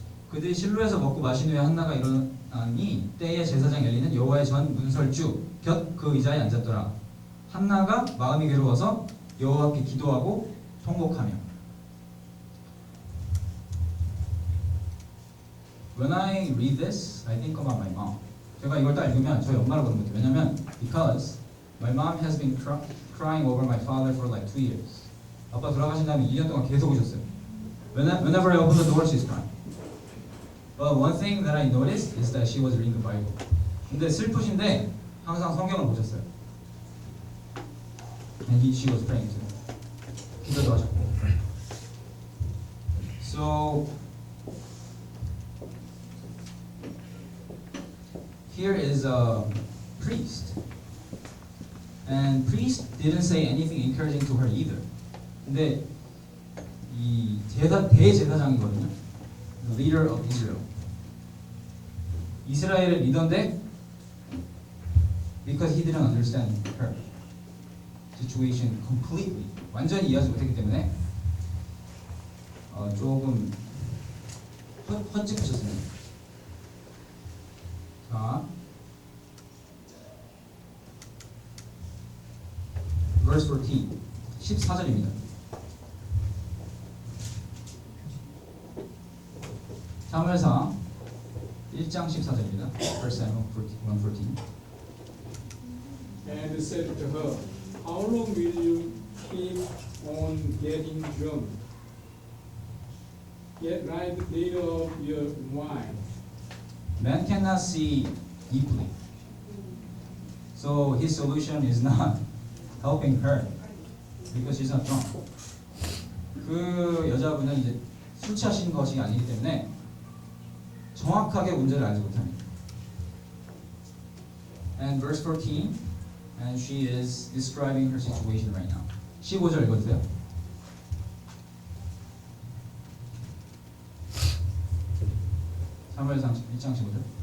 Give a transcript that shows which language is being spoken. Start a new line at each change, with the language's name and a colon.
Korean: 그들이 실로에서 먹고 마신 후에 한나가 일어나니 때에 제사장 엘리는 여호와의 전 문설주 곁 그 의자에 앉았더라. 한나가 마음이 괴로워서 여호와께 기도하고 통곡하며.
English: When I read this, I think about my mom.
Korean: 제가 이걸 딱 읽으면 저희 엄마를 보는 거죠. 왜냐면
English: because my mom has been crying over my father for like 2 years.
Korean: 아빠 돌아가신 다음에 2년 동안 계속 오셨어요.
English: Whenever I open the door, she's crying. But one thing that I noticed is that she was reading the Bible.
Korean: 근데 슬프신데 항상 성경을 보셨어요.
English: And she was praying too.
Korean: 기도도 하셨고.
English: So here is a priest. And priest didn't say anything encouraging to her either.
Korean: 근데 이 대제사장이거든요.
English: The leader of Israel.
Korean: 이스라엘의 리더인데
English: because he didn't understand her situation completely.
Korean: 완전히 이해하지 못했기 때문에 조금 헛짓하셨습니다. 자,
English: verse 14,
Korean: 14절입니다. 사무엘상 1장 14절입니다.
English: 1 Samuel 1:14. And said to her, How long will you keep on getting drunk? Yet right little of your wine. Man cannot see deeply. So his solution is not helping her because she's not drunk.
Korean: 그 여자분은 이제 술 취하신 것이 아니기 때문에 정확하게 문제를 알지 못합니다.
English: And verse 14, and she is describing her situation right now.
Korean: 15절 읽어주세요. 사무엘상 1장 15절.